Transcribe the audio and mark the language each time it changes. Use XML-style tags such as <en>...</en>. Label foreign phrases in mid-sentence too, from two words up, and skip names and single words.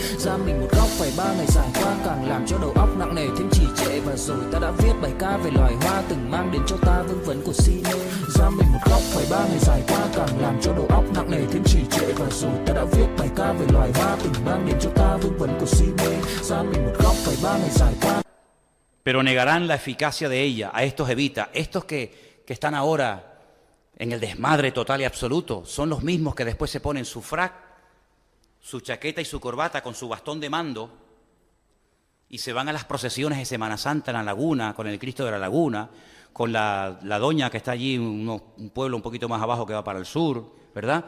<vi>Ra mình một góc phải 3 ngày dài qua, càng làm cho đầu óc nặng nề thêm trì trệ. Và và rồi ta đã viết bài ca về loài hoa từng mang đến cho ta vương vấn của si mê. Giam mình một góc phải 3 ngày dài qua càng làm cho đầu óc nặng nề thêm trì trệ, và rồi ta đã viết bài ca về loài hoa từng mang đến cho ta vương vấn của si mê. Giam mình một góc phải 3 ngày dài qua.</vi> <es>Pero negarán la eficacia de ella a estos evitas, estos que están ahora en el desmadre total y absoluto, son los mismos que después se ponen su frac, su chaqueta y su corbata con su bastón de mando y se van a las procesiones de Semana Santa en la laguna, con el Cristo de la Laguna, con la doña que está allí, un pueblo un poquito más abajo que va para el sur, ¿verdad?</es>